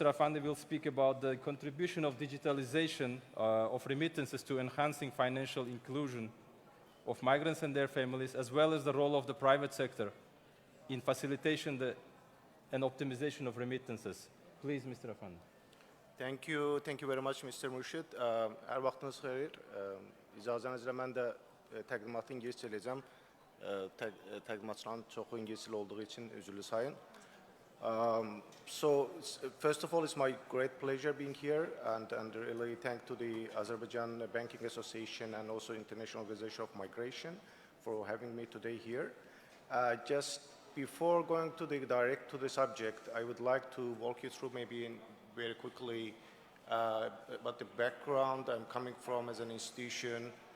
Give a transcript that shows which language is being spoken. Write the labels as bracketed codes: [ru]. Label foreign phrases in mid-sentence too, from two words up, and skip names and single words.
[en] Afandi will speak about the contribution of digitalization of remittances to enhancing financial inclusion of migrants and their families, as well as the role of the private sector in facilitation and optimization of remittances. Please, Mr. Afandi. Thank you very much, Mr. Murshid. [az] Hər vaxtınız xeyir. İcazənizlə mən də təqdimatı ingiliscə eləyəcəm. Təqdimatçıların çoxu ingiliscə olduğu üçün üzrlü sayın. [en] So, first of all, it's my great pleasure being here, and really thank to the Azerbaijan Banking Association and also International Organization of Migration for having me today here. Just before going direct to the subject, I would like to walk you through maybe very quickly about the background I'm coming from as an institution.